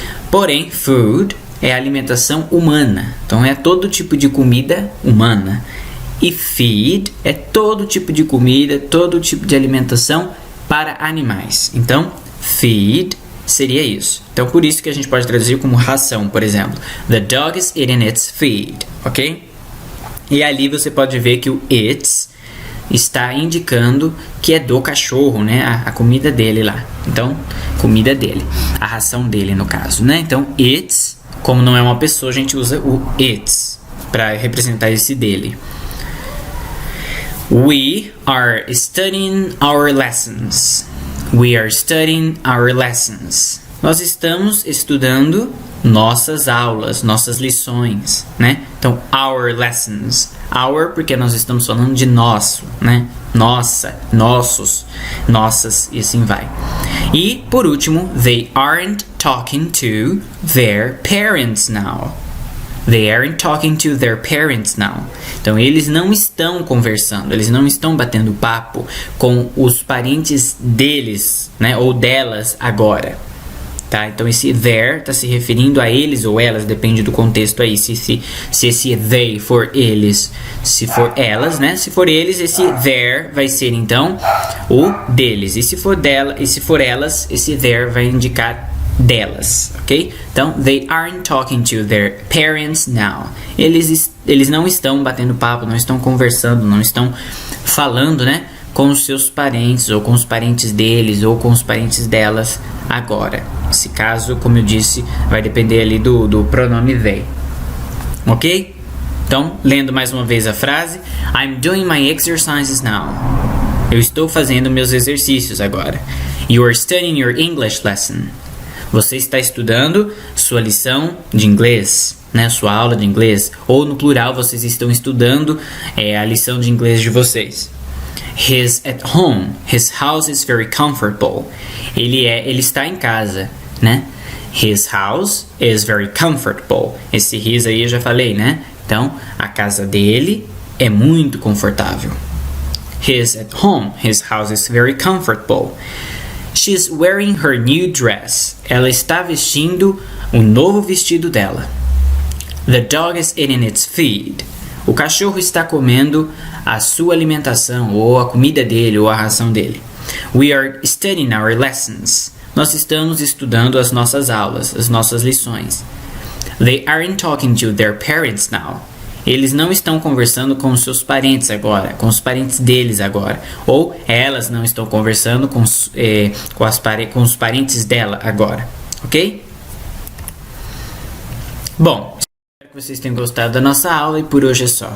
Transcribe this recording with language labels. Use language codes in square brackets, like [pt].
[pt] Porém, food é alimentação humana. Então, é todo tipo de comida humana. E feed é todo tipo de comida, todo tipo de alimentação para animais. Então, feed seria isso. Então, por isso que a gente pode traduzir como ração, por exemplo. [en] The dog is eating its feed, ok? [pt] E ali você pode ver que o its está indicando que é do cachorro, né? A comida dele lá. Então, comida dele. A ração dele, no caso, né? Então, its, como não é uma pessoa, a gente usa o its para representar esse dele. [en] We are studying our lessons. We are studying our lessons. [pt] Nós estamos estudando nossas aulas, nossas lições, né? Então, [en] our lessons. [pt] Our, porque nós estamos falando de nosso, né? Nossa, nossos, nossas, e assim vai. E, por último, [en] they aren't talking to their parents now. They aren't talking to their parents now. [pt] Então, eles não estão conversando, eles não estão batendo papo com os parentes deles, né? Ou delas agora. Tá? Então, esse there está se referindo a eles ou elas, depende do contexto aí. Se esse they for eles, se for elas, né? Se for eles, esse there vai ser, então, o deles. E se for dela, e se for elas, esse there vai indicar delas, ok? Então, [en] they aren't talking to their parents now. [pt] Eles não estão batendo papo, não estão conversando, não estão falando, né? Com os seus parentes, ou com os parentes deles, ou com os parentes delas agora. Esse caso, como eu disse, vai depender ali do pronome they. Ok? Então, lendo mais uma vez a frase. [en] I'm doing my exercises now. [pt] Eu estou fazendo meus exercícios agora. [en] You are studying your English lesson. [pt] Você está estudando sua lição de inglês, né? Sua aula de inglês. Ou no plural, vocês estão estudando a lição de inglês de vocês. [en] He's at home. His house is very comfortable. [pt] Ele está em casa, né? [en] His house is very comfortable. [pt] Esse his aí eu já falei, né? Então, a casa dele é muito confortável. [en] He's at home. His house is very comfortable. She's wearing her new dress. [pt] Ela está vestindo o novo vestido dela. [en] The dog is eating its feed. [pt] O cachorro está comendo a sua alimentação, ou a comida dele, ou a ração dele. [en] We are studying our lessons. [pt] Nós estamos estudando as nossas aulas, as nossas lições. [en] They aren't talking to their parents now. [pt] Eles não estão conversando com os seus parentes agora, com os parentes deles agora. Ou elas não estão conversando com os parentes dela agora. Ok? Bom, espero que vocês tenham gostado da nossa aula e por hoje é só.